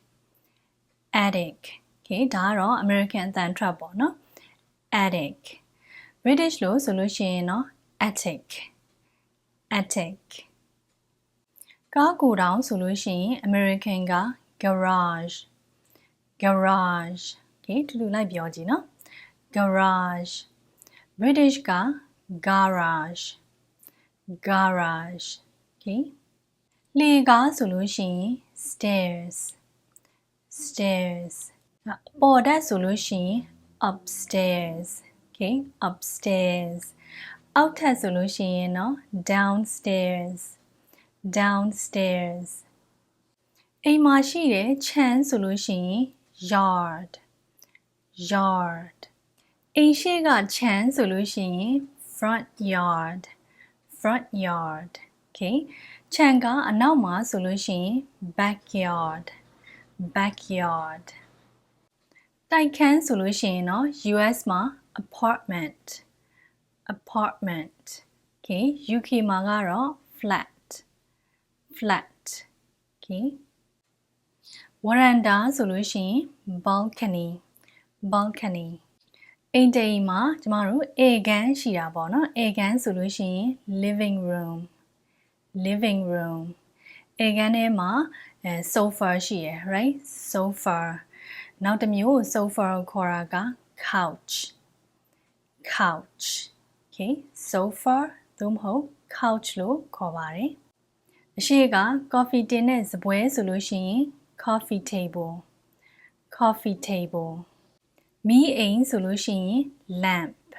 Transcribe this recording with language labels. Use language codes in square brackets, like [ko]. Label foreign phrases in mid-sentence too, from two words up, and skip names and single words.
[my] okay ဒါကတော့ American အသံထွက်ပေါ့နော် [en] attic British [my] လို့ဆိုလို့ရှိရင်တော့ attic ကားကိုယ်တောင်ဆိုလို့ရှိရင် American က [en] garage okay [my] တူတူလိုက်ပြောကြည့်နော် [en] garage British [my] က garage okay လေကားဆိုလို့ရှိရင် stairsပေါ်တက်ဆိုလို့ရှိရင် [en] upstairs okay upstairs [my] အောက်ထပ်ဆိုလို့ရှိရင်တော့ downstairs အိမ်မှာရှိတဲ့ခြံဆိုလို့ရှိရင် yard အိမ်ရှိကခြံဆိုလို့ရှိရင် [en] front yard [my] okay ခြံကအနောက်မှာဆိုလို့ရှိရင် backyard တိုက်ခန်းဆိုလို့ရှိရင်တော့ US မှာ [en] apartment okay [my] UK မှာကတော့ [en] flat okay [my] ဝရန်တာဆိုလို့ရှိရင် balcony အိမ်တိမ်မှာကျမတို့ဧကန်ရှိတာပေါ့နော်ဧကန်ဆိုလို့ရှိရင် [en] living room [my] ဧကန်ထဲမှာsofa ရှိရယ် [en] right sofa [my] နောက်တစ်မျိုး sofa ကိုခေါ်တာက couch [en] okay sofa [my] သို့မဟုတ် couch လို့ခေါ်ပါတယ်အရှိက coffee တင်တဲ့စပွဲဆိုလို့ရှိရင် [en] coffee table [my] မီးအိမ်ဆိုလို့ရှိရင် lamp